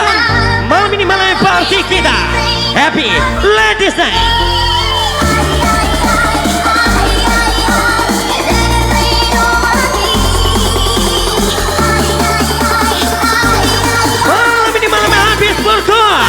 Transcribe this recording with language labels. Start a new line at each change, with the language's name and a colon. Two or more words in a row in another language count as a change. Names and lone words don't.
Indonesian: Malam ini malam party kita.
English: Happy Ladies Night.
Indonesian: Malam ini malam habis berkor.